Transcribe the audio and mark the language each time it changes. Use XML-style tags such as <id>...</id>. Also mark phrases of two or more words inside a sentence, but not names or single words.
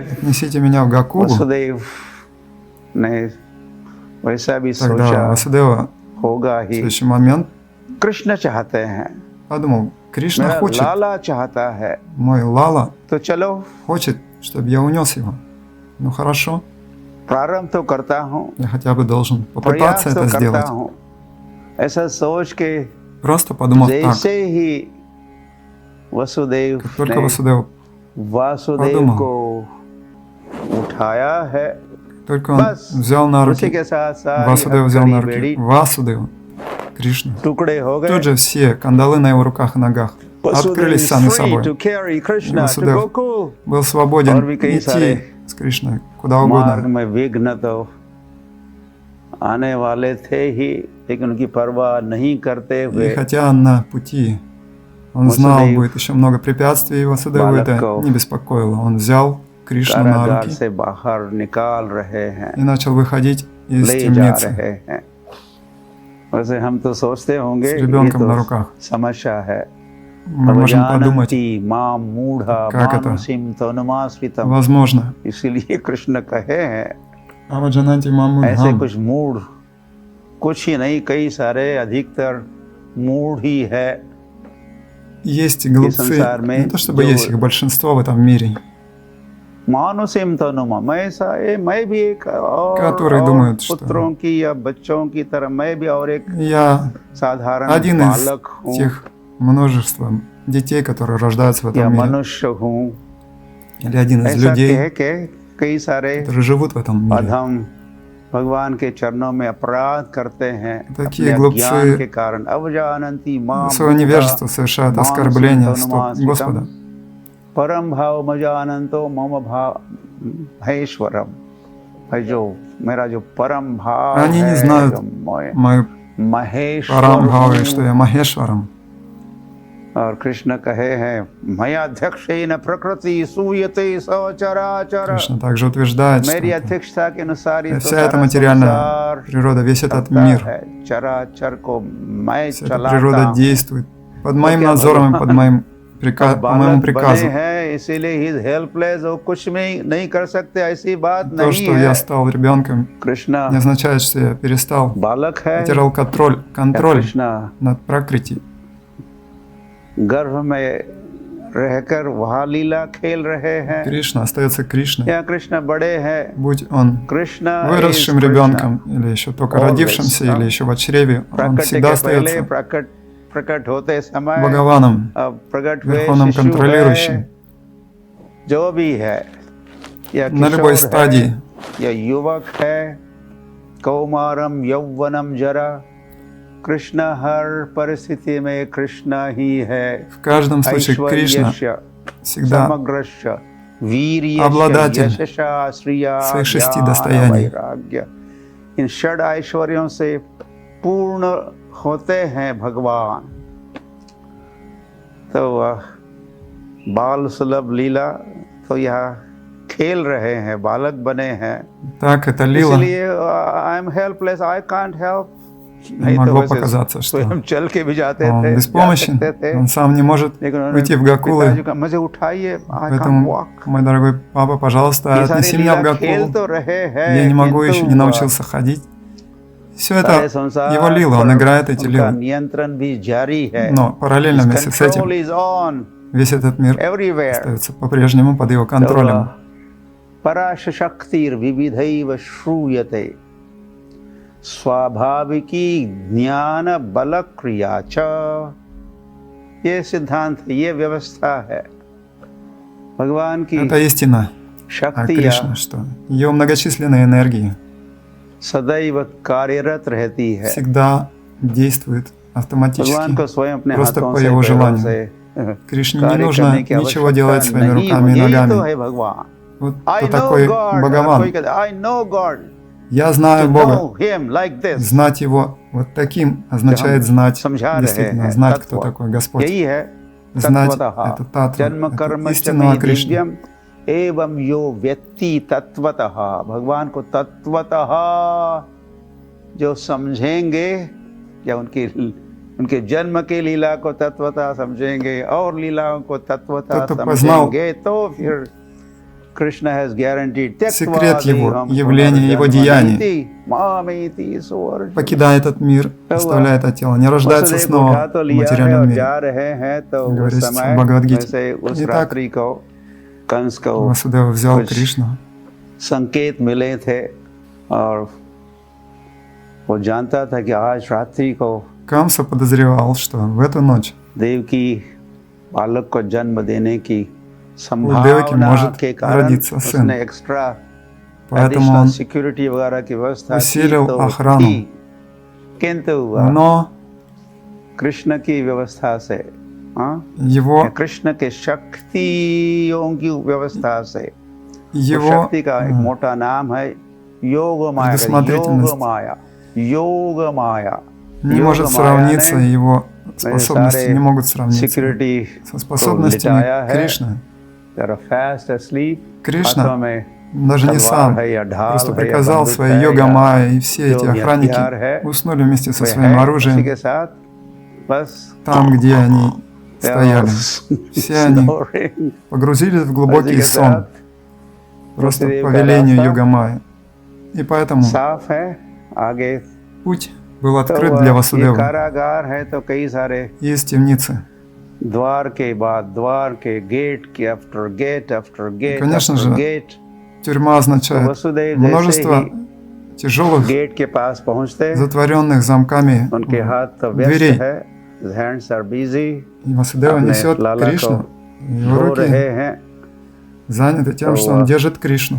<ru>отнесите меня в Гакулу.</ru> <hi>वसुदेव ने वैसा भी</hi> <ru>Тогда</ru> <hi>सोचा</hi> <ru>Васудева</ru> <hi>होगा</hi> <ru>в</ru> <hi>ही।</hi> <ru>следующий момент</ru> <hi>कृष्ण चाहते हैं,</hi> <ru>подумал, Кришна</ru> <hi>मेरा</hi> <ru>хочет,</ru> <hi>लाला चाहता है,</hi> <ru>мой Лала</ru> <hi>तो चलो</hi> <ru>хочет, чтобы я унес его. Ну хорошо,</ru> <hi>प्रारंभ तो करता हूँ,</hi> <ru>я хотя бы должен</ru> <hi>प्रयास</hi> <ru>попытаться</ru> <hi>तो</hi> <ru>это</ru> <hi>करता</hi> <ru>сделать.</ru> <hi>हूँ। ऐसा सोच के</hi> <ru>Просто подумав так,</ru> <hi>जैसे ही वसुदेव</hi> <ru>как только</ru> <hi>ने</hi> <ru>Васудев,</ru> <hi>वासुदेव</hi> <ru>подумал,</ru> <hi>को उठाया है,</hi> <ru>только он</ru> <hi>बस</hi> <ru>взял на</ru> <hi>उसी</hi> <ru>руки,</ru> <hi>के साथ सारी</hi> <ru>Васудев взял на</ru> <hi>हथकड़ी बेड़ी</hi> <ru>руки Васудева, Кришну.</ru> <hi>टुकड़े हो गए।</hi> <ru>Тут же все кандалы на его руках и ногах</ru> <en>Vasudeva</en> <ru>открылись</ru> <en>is</en> <ru>сами</ru> <en>free</en> <ru>собой.</ru> <en>to carry Krishna to</en> <ru>Васудев</ru> <en>Gokul.</en> <ru>был свободен</ru> <hi>और भी कई सारे</hi> <ru>идти с Кришной куда</ru> <hi>मार्ग</hi> <ru>угодно.</ru> <hi>में विघ्न तो आने वाले थे ही, लेकिन उनकी परवाह नहीं करते</hi> <ru>И</ru> <hi>हुए</hi> <ru>хотя на пути он знал, Васудев будет еще много препятствий, Васудеву это</ru> <hi>बालक</hi> <ru>не беспокоило. Он взял Кришну на</ru> <hi>कारागार</hi> <ru>руки</ru> <hi>से बाहर निकाल रहे हैं,</hi> <ru>и начал выходить из</ru> <hi>ले जा</hi> <ru>темницы</ru> <hi>रहे हैं। वैसे हम तो सोचते होंगे</hi> <ru>с</ru> <hi>ये</hi> <ru>ребенком на</ru> <hi>तो</hi> <ru>руках.</ru> <hi>समस्या है।</hi> <ru>Мы можем подумать,</ru> <sa>अवजानन्ति मां मूढ़ा</sa> <ru>как это</ru> <sa>मानुषिं तनुमाश्रितम।</sa> <ru>возможно.</ru> <hi>इसीलिए कृष्ण कहे हैं,</hi> <sa>अवजानन्ति मां मूढा.</sa> <hi>ऐसे कुछ मूढ़ कुछ ही नहीं, कई सारे अधिकतर मूढ़ ही है।</hi> <ru>Есть глупцы,</ru> <hi>संसार में</hi> <ru>не то чтобы</ru> <hi>जो</hi> <ru>есть их большинство в этом мире,</ru> <sa>मानुषिम तनुमा,</sa> <hi>मैं भी एक</hi> <ru>Которые</ru> <hi>और</hi> <ru>думают, что</ru> <hi>पुत्रों की या बच्चों की तरह मैं भी और एक</hi> <ru>я</ru> <hi>साधारण</hi> <ru>один из</ru> <hi>बालक हूँ</hi> <ru>тех множества детей, которые рождаются в</ru> <hi>या</hi> <ru>этом мире,</ru> <hi>मनुष्य हूँ,</hi> <ru>или один из</ru> <hi>ऐसा</hi> <ru>людей,</ru> <hi>कह के कई सारे</hi> <ru>которые живут в этом мире.</ru> <hi>अधम भगवान के चरणों में अपराध करते हैं</hi> <ru>Такие</ru> <hi>अपने अज्ञान के</hi> <ru>глупцы</ru> <hi>कारण।</hi> <sa>अवजानन्ति माम</sa> <ru>своего невежества совершают оскорбления Господа.</ru> <sa>परम भाव मजानंतो मम भाव महेश्वरम,</sa> <hi>है जो मेरा जो परम भाव</hi> <ru>Они не</ru> <hi>है,</hi> <ru>знают</ru> <hi>जो</hi> <ru>мою</ru> <hi>महेश्वर</hi> <ru>Парамбхаве, что я Махешварам.</ru> <hi>और कृष्ण कहे हैं</hi> <sa>मयाध्यक्षेन प्रकृति सूयते सचराचर,</sa> <ru>Кришна также утверждает, что</ru> <hi>मेरी अध्यक्षता के अनुसार ही तो</hi> <ru>вся эта</ru> <hi>सारा</hi> <ru>материальная</ru> <hi>संसार</hi> <ru>природа, весь этот</ru> <hi>चलता</hi> <ru>мир,</ru> <hi>है, चराचर को मैं</hi> <ru>вся эта</ru> <hi>चलाता</hi> <ru>природа</ru> <hi>हूँ।</hi> <ru>действует под моим</ru> <hi>क्या</hi> <ru>надзором и</ru> <hi>भगवान</hi> <ru>под моим</ru> <hi>अब</hi> <ru>по моему</ru> <hi>बालक बने</hi> <ru>приказу.</ru> <hi>हैं इसीलिए ही हेल्पलेस, वो कुछ में नहीं कर सकते, ऐसी बात</hi> <ru>То,</ru> <hi>नहीं</hi> <ru>что</ru> <hi>है।</hi> <ru>я стал ребенком,</ru> <hi>कृष्णा</hi> <ru>не означает, что я перестал,</ru> <hi>बालक है</hi> <ru>потерял</ru> <hi>या</hi> <ru>контроль</ru> <hi>कृष्णा</hi> <ru>над Пракрити.</ru> <hi>गर्भ में रहकर वहाँ लीला खेल रहे हैं,</hi> <ru>Кришна остается Кришной.</ru> <hi>या कृष्ण बड़े हैं,</hi> <ru>Будь он</ru> <hi>कृष्ण</hi> <ru>выросшим ребенком, или еще только родившимся, или еще в чреве, он</ru> <hi>प्रकट</hi> <ru>всегда</ru> <hi>के पहले</hi> <ru>остается</ru> <hi>प्रकट होते समय</hi> <ru>Бхагаваном,</ru> <hi>अब प्रकट हुए</hi> <ru>Верховным</ru> <hi>शिशु</hi> <ru>контролирующим.</ru> <hi>है, जो भी है, या</hi> <ru>На любой</ru> <hi>किशोर</hi> <ru>стадии.</ru> <hi>है, या युवक है,</hi> <sa>कौमारम यौवनम जरा,</sa> <hi>कृष्ण हर परिस्थिति में कृष्ण ही है।</hi> <ru>В каждом случае Кришна</ru> <sa>ऐश्वर्यस्य</sa> <ru>всегда</ru> <sa>समग्रस्य वीर्यस्य</sa> <ru>обладатель</ru> <sa>यशसा श्रिया</sa> <ru>своих 6</ru> <sa>ज्ञान</sa> <ru>достояний.</ru> <hi>वैराग्य, इन षड ऐश्वर्यों से पूर्ण होते हैं भगवान। तो वह बाल सुलभ लीला तो यह खेल रहे हैं, बालक बने हैं,</hi> <ru>Так, это лила.</ru> <hi>इसलिए</hi> <en>I am helpless, I can't help.</en> <ru>Могло показаться, что</ru> <hi>हम चल के भी जाते</hi> <ru>он</ru> <hi>थे,</hi> <ru>беспомощен,</ru> <hi>जा सकते थे,</hi> <ru>он сам не может</ru> <hi>लेकिन उन्होंने</hi> <ru>уйти в Гакулы.</ru> <hi>पिताजी का मुझे उठाइए,</hi> <en>I can't</en> <ru>Поэтому,</ru> <en>वॉक।</en> <ru>мой дорогой папа, пожалуйста,</ru> <hi>ये सारी</hi> <ru>отнеси меня в</ru> <hi>लीला खेल</hi> <ru>Гакулу.</ru> <hi>तो रहे हैं,</hi> <ru>Я не могу, еще не</ru> <hi>किंतु</hi> <ru>научился ходить. Все</ru> <hi>सारे</hi> <ru>это</ru> <hi>संसार</hi> <ru>его лила, он</ru> <hi>पर</hi> <ru>играет эти</ru> <hi>उनका</hi> <ru>лилы.</ru> <hi>नियंत्रण भी जारी है।</hi> <ru>Но параллельно вместе с</ru> <en>Control</en> <ru>этим</ru> <en>is on</en> <ru>весь этот мир</ru> <en>everywhere।</en> <ru>остается по-прежнему под его контролем.</ru> <sa>पराशक्तिर विविधैव श्रूयते स्वाभाविकी ज्ञान बल क्रिया च,</sa> <hi>ये सिद्धांत, ये व्यवस्था है भगवान की।</hi> <ru>Это истина о</ru> <hi>शक्ति</hi> <ru>Кришне, что ее многочисленные энергии</ru> <hi>सदैव कार्यरत रहती है,</hi> <ru>всегда действует</ru> <hi>भगवान</hi> <ru>автоматически,</ru> <hi>को स्वयं अपने</hi> <ru>просто</ru> <hi>हाथों</hi> <ru>по</ru> <hi>से</hi> <ru>его</ru> <hi>पैरों</hi> <ru>желанию.</ru> <hi>से</hi> <ru>Кришне не</ru> <hi>कार्य</hi> <ru>нужно</ru> <hi>करने की</hi> <ru>ничего делать</ru> <hi>आवश्यकता</hi> <ru>своими</ru> <hi>नहीं,</hi> <ru>руками и</ru> <hi>यही तो</hi> <ru>ногами.</ru> <hi>है भगवान।</hi> <ru>Вот</ru> <en>I</en> <ru>кто</ru> <en>know</en> <ru>такой</ru> <en>God,</en> <ru>Бхагаван.</ru> <hi>कोई कहता है,</hi> <en>I know God,</en> <ru>Я</ru> <en>to</en> <ru>знаю Бога.</ru> <en>know him like this,</en> <ru>Знать его вот таким означает знать,</ru> <hi>समझा रहे</hi> <ru>действительно,</ru> <hi>हैं</hi> <ru>знать, кто</ru> <hi>तत्व।</hi> <ru>такой Господь.</ru> <hi>यही है</hi> <ru>Знать</ru> <sa>तत्वतः</sa> <ru>это татва,</ru> <sa>जन्म</sa> <ru>это</ru> <sa>कर्म च</sa> <ru>истинного</ru> <sa>मे</sa> <ru>Кришны.</ru> <sa>दिव्यम एवं यो व्यक्ति तत्वतः,</sa> <hi>भगवान को तत्वतः जो समझेंगे, या उनके जन्म के लीला को तत्वतः समझेंगे और लीलाओं को तत्वतः</hi> <ru>Кто-то познал</ru> <hi>समझेंगे, तो फिर कृष्ण</hi> <en>has guaranteed</en> <ru>секрет его явления, его деяний. Покидая этот мир, оставляя это тело, не рождается снова в материальном мире. Говорится в Бхагавад-гите. Итак, Васудева взял Кришну.</ru> <hi>संकेत मिले थे और वो जानता था कि आज रात्रि को</hi> <ru>Камса подозревал, что в эту ночь</ru> <hi>देवकी बालक को जन्म देने की</hi> <ru>у Деваки</ru> <hi>संभावना</hi> <ru>может</ru> <hi>के कारण</hi> <ru>родиться сын.</ru> <hi>उसने एक्स्ट्रा</hi> <ru>Поэтому он</ru> <hi>सिक्योरिटी वगैरह की व्यवस्था</hi> <ru>усилил</ru> <hi>की तो</hi> <ru>охрану.</ru> <hi>थी, किंतु</hi> <ru>Но</ru> <hi>कृष्ण की व्यवस्था से, हाँ,</hi> <ru>его,</ru> <hi>कृष्ण के शक्तियों की व्यवस्था से,</hi> <ru>его</ru> <hi>शक्ति का एक मोटा नाम है योग माया, योग माया</hi> <ru>не может сравниться, его способности не могут сравниться</ru> <hi>सिक्योरिटी</hi> <ru>со способностями Кришны. Кришна даже не сам, просто приказал своей йога-майя, и все эти охранники уснули вместе со своим оружием там, где они стояли. Все они погрузились в глубокий сон, просто по велению йога-майя. И поэтому путь был открыт для Васудевы. Из темницы</ru> <hi>द्वार के बाद द्वार के गेट के</hi> <en>after gate</en> <ru>конечно</ru> <hi>आफ्टर</hi> <ru>же,</ru> <hi>गेट</hi> <ru>тюрьма означает</ru> <hi>वसुदेव जैसे</hi> <ru>множество</ru> <hi>ही</hi> <ru>тяжелых,</ru> <hi>गेट के पास पहुंचते</hi> <ru>затворенных замками</ru> <hi>उनके हाथ तो व्यस्त</hi> <ru>дверей.</ru> <hi>है,</hi> <en>hands are busy,</en> <ru>И Васудева</ru> <hi>अपने</hi> <ru>несет</ru> <hi>लाला</hi> <ru>Кришну. Его</ru> <hi>धो</hi> <ru>руки</ru> <hi>रहे हैं।</hi> <ru>заняты тем, что он держит Кришну.</ru>